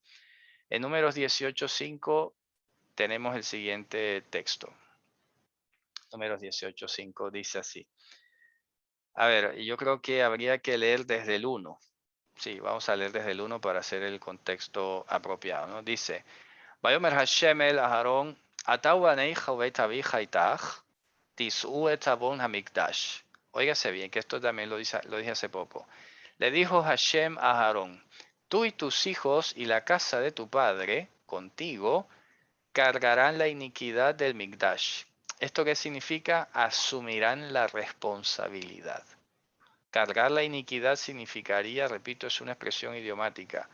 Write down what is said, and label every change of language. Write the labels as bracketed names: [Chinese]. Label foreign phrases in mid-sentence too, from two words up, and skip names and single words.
[Spanish] En Números 18.5 tenemos el siguiente texto. Números 18.5 dice así. A ver, yo creo que habría que leer desde el 1. Sí, vamos a leer desde el 1 para hacer el contexto apropiado, ¿no? Dice, [Hebrew] ויאמר השם אל אהרן אתה ובניך ובית אביך אתך תשאו את עון המקדש. [Spanish] Óigase bien, que esto también lo dije hace poco. Le dijo Hashem a Aarón, tú y tus hijos y la casa de tu padre, contigo, cargarán la iniquidad del Mikdash. ¿Esto qué significa? Asumirán la responsabilidad. Cargar la iniquidad significaría, repito, es una expresión idiomática.